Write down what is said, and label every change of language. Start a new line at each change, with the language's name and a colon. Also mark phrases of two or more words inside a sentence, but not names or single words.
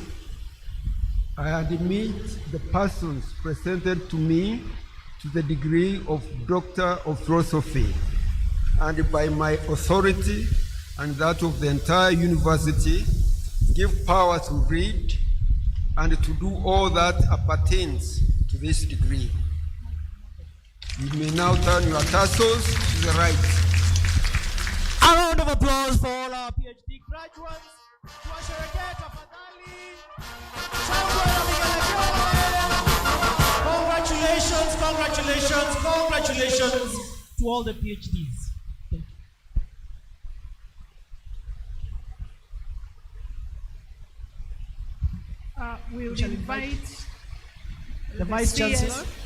English: I admit the persons presented to me to the degree of Doctor of Philosophy, and by my authority and that of the entire university, give power to read and to do all that appertains to this degree. You may now turn your tassels to the right. A round of applause for all our PhD graduates.
Swahili: Tuwasherehekee tafadhali. Shangwe na vigelegele.
English: Congratulations, congratulations, congratulations to all the PhDs. Thank you. We will invite the Vice Chancellor.